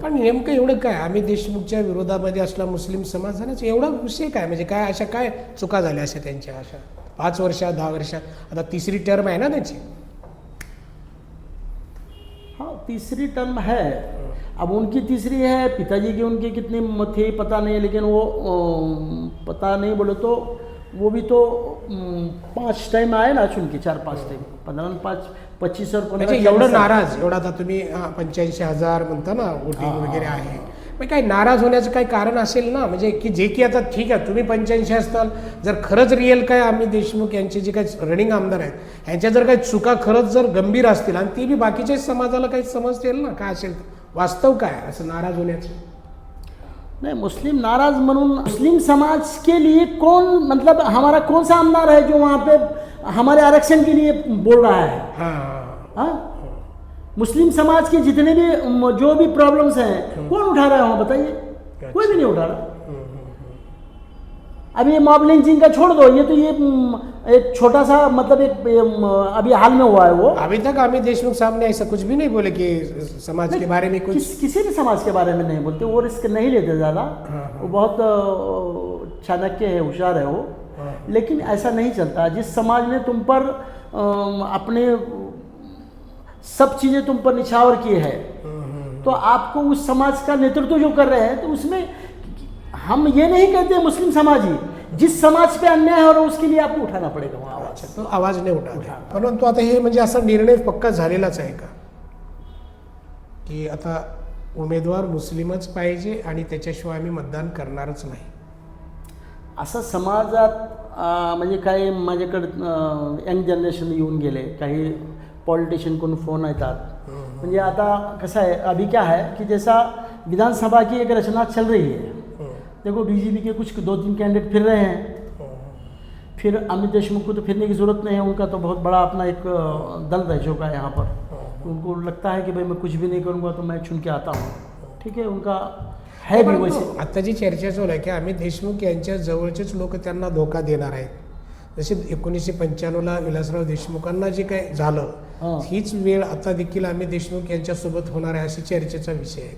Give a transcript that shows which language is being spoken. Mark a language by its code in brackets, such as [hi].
[mr] पण नेमकं एवढं काय आम्ही देशमुखच्या विरोधामध्ये असला मुस्लिम समाज झाल्याचं एवढा विषय काय, म्हणजे काय अशा काय चुका झाल्या अशा त्यांच्या अशा 5 वर्षात 10 वर्षात, आता तिसरी टर्म आहे ना त्याची। [hi] हाँ, तीसरी टर्म है। अब उनकी तीसरी है, पिताजी की उनके कितने थे पता नहीं, लेकिन वो पता नहीं बोले तो वो भी तो 5 टाइम आए ना चुन के, 4-5 टाइम, 15, 25 और 15। म्हणजे एवढं नाराज, एवढा आता तुम्ही 85,000 म्हणता ना वोटिंग वगैरे आहे, मग काही नाराज होण्याचं काही कारण असेल ना, म्हणजे की जे की आता ठीक आहे तुम्ही 85 असताल, जर खरंच रिअल काय आम्ही देशमुख यांचे जे काही रनिंग आमदार आहेत यांच्या जर काही चुका खरंच जर गंभीर असतील आणि ती बी बाकीच्या समाजाला काही समजतील ना, काय असेल वास्तव काय असं नाराज होण्याचं। नहीं, मुस्लिम नाराज म्हणून मुस्लिम समाज के लिए कौन, मतलब हमारा कौन सा आमदार है जो वहाँ पे हमारे आरक्षण के लिए बोल रहा है? हाँ, मुस्लिम समाज के जितने भी जो भी प्रॉब्लम्स हैं कौन उठा रहा है वहाँ, बताइए? कोई भी नहीं उठा रहा। अभी ये मॉब लिंचिंग का छोड़ दो, ये तो ये एक छोटा सा मतलब एक अभी हाल में हुआ है वो। अभी तक अमित देशमुख साहब ने ऐसा कुछ भी नहीं बोले कि समाज के बारे में कुछ, किसी भी समाज के बारे में नहीं बोलते, वो रिस्क नहीं लेते ज़्यादा। वो बहुत चाणक्य है, होशियार है वो। लेकिन ऐसा नहीं चलता। जिस समाज ने तुम पर अपने सब चीज़ें तुम पर निछावर की है, तो आपको उस समाज का नेतृत्व जो कर रहे हैं, तो उसमें हम ये नहीं कहते मुस्लिम समाज ही, जिस समाज पे अन्याय हो रहा है उसके लिए आपको उठाना पड़ेगा वहाँ आवाज। [mr] तो आवाज नाही उठा, परंतु आता हे म्हणजे असा निर्णय पक्का झालेलाच आहे का की आता उमेदवार मुस्लिमच पाहिजे आणि त्याच्याशिवाय आम्ही मतदान करणारच नाही? असं समाजात म्हणजे काही माझ्याकडे यंग जनरेशन येऊन गेले, काही पॉलिटिशियन फोन येतात। म्हणजे आता कसं आहे, [hi] अभी क्या है कि जैसा विधानसभा की एक रचना चल रही है, देखो बीजेपी के कुछ 2-3 कैंडिडेट फिर रहे हैं, फिर अमित देशमुख को तो फिरने की ज़रूरत नहीं है, उनका तो बहुत बड़ा अपना एक दल रह चुका है यहाँ पर। उनको लगता है कि भाई मैं कुछ भी नहीं करूँगा तो मैं चुन के आता हूँ, ठीक है, उनका है भी वैसे। [mr] आता जी चर्चा चालू आहे की अमित देशमुख यांच्या जवळचेच लोक त्यांना धोका देणार आहेत, जसे 1995ला विलासराव देशमुखांना जे काही झालं हीच वेळ आता देखील अमित देशमुख यांच्यासोबत होणार आहे, अशी चर्चेचा विषय आहे।